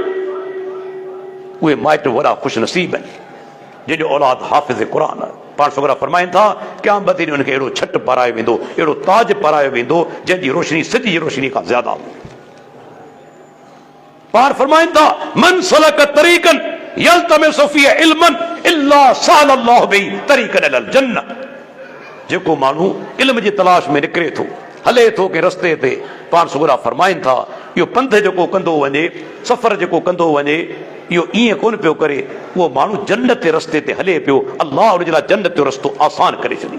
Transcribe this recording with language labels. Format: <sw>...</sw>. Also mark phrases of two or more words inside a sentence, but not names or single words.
<sd>उहे माइट वॾा ख़ुशि नसीब आहिनि जंहिंजो औलाद हाफ़िज़ क़ुरान आहे। पाण सगोरा फरमाइनि था, क़यामत ॾींहुं उनखे अहिड़ो छट पारायो वेंदो, अहिड़ो ताज पारायो वेंदो जंहिंजी रोशनी सिज जी रोशनी खां ज़्यादा हूंदी।</sd> <ar>पाण फरमाइनि था, من سلك طريقا يلتمس فيه علما إلا سهل الله به طريقا إلى الجنة.</ar> <sd>जेको माण्हू इल्म जी तलाश में निकिरे थो, हले थो के रस्ते ते, पाण सगोरा फरमाइनि था, इहो पंध जेको कंदो वञे, सफ़र जेको कंदो वञे, इहो ईअं कोन पियो करे, उहो माण्हू जन्नत जे रस्ते ते हले पियो, अल्लाह उनजे लाइ जन्नत जो रस्तो आसान करे छॾियो।</sd>